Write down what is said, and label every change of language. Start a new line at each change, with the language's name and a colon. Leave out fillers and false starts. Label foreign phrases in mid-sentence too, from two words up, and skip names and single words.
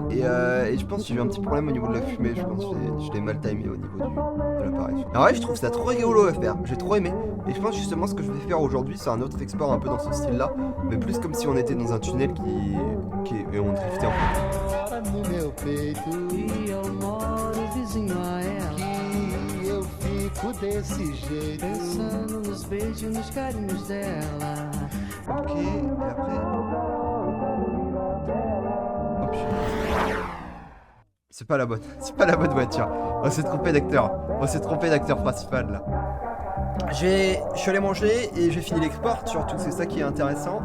French: Et je pense que j'ai eu un petit problème au niveau de la fumée. Je pense que je l'ai mal timé au niveau de l'appareil. Alors ouais, je trouve ça trop rigolo à faire. J'ai trop aimé. Et je pense justement ce que je vais faire aujourd'hui, c'est un autre export un peu dans ce style là. Mais plus comme si on était dans un tunnel et on driftait en fait.
Portuguese: No meu peito e eu moro vizinho a ela. Que eu fico desse jeito, pensando nos beijos e nos carinhos dela.
French: Ok, et après... Oh putain. C'est pas la bonne voiture. On s'est trompé d'acteur principal là. Je suis allé manger et j'ai fini l'export, surtout c'est ça qui est intéressant.